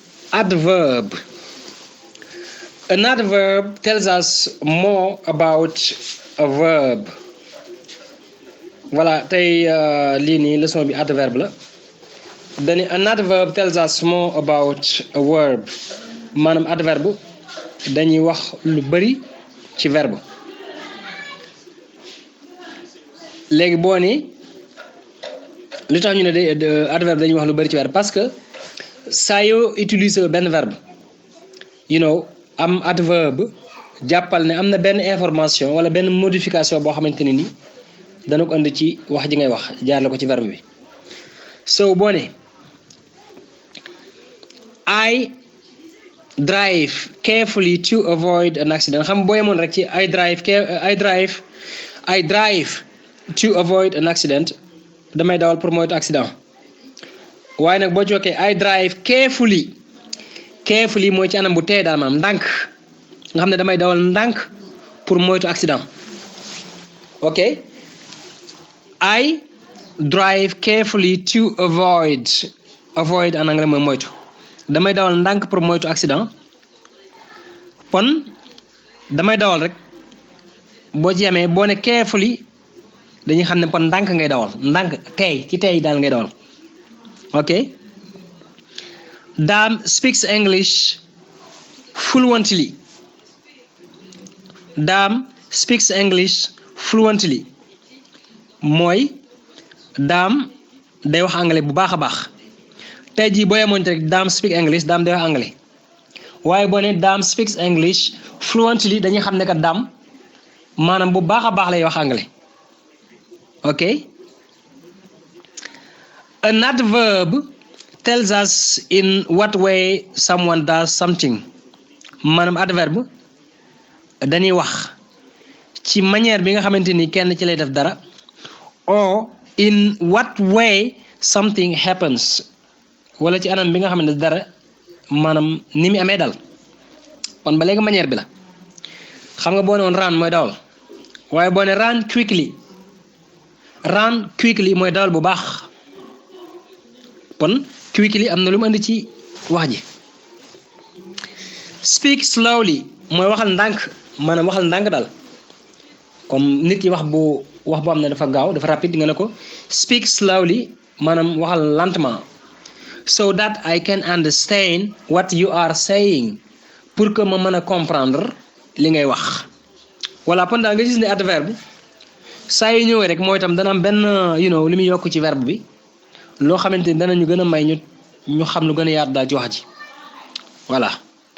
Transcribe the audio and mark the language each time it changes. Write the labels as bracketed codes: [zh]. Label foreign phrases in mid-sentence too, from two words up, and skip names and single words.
[en] Adverb. An adverb tells us more about a verb. [wo] Voilà, tey lii nii leçon bi adverbe la. [en] Then an adverb tells us more about a verb. [wo] Maanaam adverbe dañuy wax lu bari ci verbe. Léegi boo ni lu tax ñu ne adverbe dañuy wax lu bari ci verbe parce que saa yoo utiliser benn verbe am adverbe jàppal ne am na benn information wala benn modification boo xamante ne ni dana ko andi ci wax ji ngay wax jaar la ko ci verbe bi. So boo ne [en] I drive carefully to avoid an accident [wo] xam boo yemoon rek ci [en] I drive to avoid an accident [wo] damay dawal pour moytu accident waaye nag boo jokkee [en] I drive carefully [wo] mooy ci anam bu tey daal maanaam ndànk nga xam ne damay dawal ndànk pour moytu accident. Ok, [en] I drive carefully to avoid [fr] en anglais [wo] mooy moytu damay dawal ndànk pour moytu accident. Pon damay dawal rek boo ci yamee boo ne carefully dañuy xam ne pon ndànk ngay dawal ndànk tey ci tey daal ngay dawal. [en] Ok, Dam speaks English fluently. Dam speaks English fluently [wo] mooy Dam day wax anglais bu baax a baax. tey jii boo yemoon rek [en] Dam speak English [wo] Dam day wax anglais waaye boo ne [en] Dam speaks English fluently [wo] dañuy xam ne que Dam maanaam bu baax a baax lay wax anglais. [en] Ok, an adverb tells us in what way someone does something. [wo] Maanaam adverbe dañuy wax ci manière bi nga xamante ni kenn ci lay def dara [en] or in what way something happens [wo] wala ci anam bi nga xamante dara maanaam ni mu amee dal. kon ba léegi manière bi la xam nga boo ne woon run mooy dawal waaye boo ne [en] run quickly [wo] mooy dawal bu baax. kon quickly am na lu mu andi ci wax ji. [en] Speak slowly [wo] mooy waxal ndànk maanaam waxal ndànk daal comme nit ki wax bu am ne dafa gaaw dafa rapide nga ne ko [en] speak slowly [wo] maanaam waxal lentement [en] so that I can understand what you are saying [fr] pour que [wo] ma mën a comprendre li ngay wax. voilà kon daal nga gis ne adverbe saa yu ñëwee rek mooy itam dana am benn li muy yokk ci verbe bi loo xamante ni danañu gën a may ñu xam lu gën a yaatu daal ci wax ji voilà.